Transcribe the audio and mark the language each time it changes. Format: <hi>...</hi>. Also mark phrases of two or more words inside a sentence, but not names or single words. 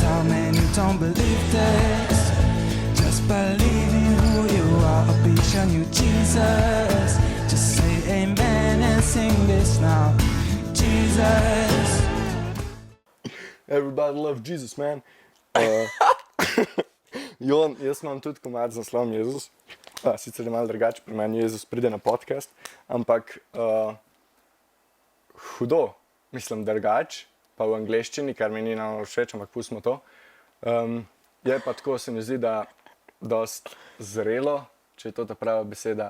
<en>How many don't believe this? Just believe in who you are. I'll be showing you Jesus. Just say amen and sing this now. Jesus. Everybody love Jesus, man.</en> <sl>Jon, jaz imam tudi komad z naslovom Jezus. Sicer je malo drugače, pri meni Jezus pride na podcast, ampak hudo, mislim drugače, pa v angleščini, kar mi ni nam všeč, ampak pustimo to. Je pa tako, se mi zdi, da dost zrelo, če je to ta prava beseda.</sl>